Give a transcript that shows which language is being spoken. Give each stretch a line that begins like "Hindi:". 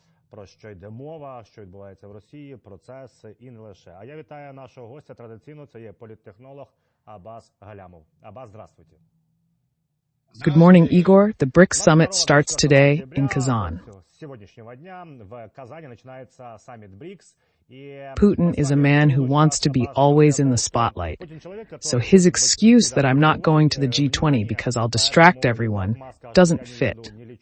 Ukrainian: Про що йде мова, що відбувається в Росії, процес і не лише. А я вітаю нашого гостя традиційно, це є політтехнолог Abbas Gallyamov.
Russian: Abbas, здравствуйте.
English: Good morning, Igor. The BRICS summit starts today in Kazan.
Ukrainian: Сьогоднішнього дня в Казані починається саміт BRICS.
English: Putin is a man who wants to be always in the spotlight. So his excuse that I'm not going to the G20 because I'll distract everyone doesn't fit.